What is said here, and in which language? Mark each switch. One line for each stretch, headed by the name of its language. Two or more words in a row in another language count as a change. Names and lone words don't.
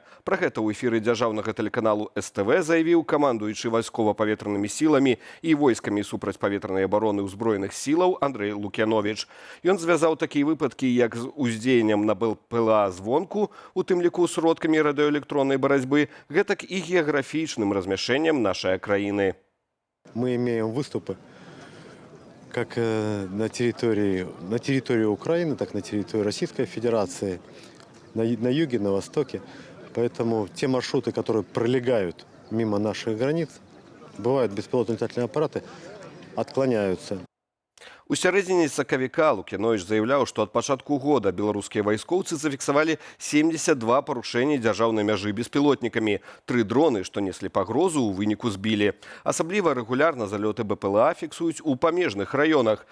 Belarusian: Пра гэта ў эфіры дзяржаўнага тэлеканалу СТВ заявіў камандуючы вайскова-паветранымі сіламі і войскамі супрацьпаветранай абароны ўзброеных сілаў Андрэй Лукяновіч. Ён звязаў такія выпадкі, як з уздзеяннем на БПЛА звонку, у тым ліку сродкамі радыёэлектроннай барацьбы, гэтак і геаграфічным размяшэннем нашай краіны.
Russian: Мы имеем выступы как на территории Украины, так и на территории Российской Федерации, на юге, на востоке. Поэтому те маршруты, которые пролегают мимо наших границ, бывают беспилотные летательные аппараты, отклоняются.
Belarusian: У сярэдзіне сакавіка Лукяновіч заяўляў, што ад пачатку года беларускія вайскоўцы зафіксавалі 72 парушэнні дзяржаўнай мяжы беспілотнікамі. 3 дроны, што неслі пагрозу, у выніку збілі. Асабліва рэгулярна залёты БПЛА фіксуюць у памежных раёнах.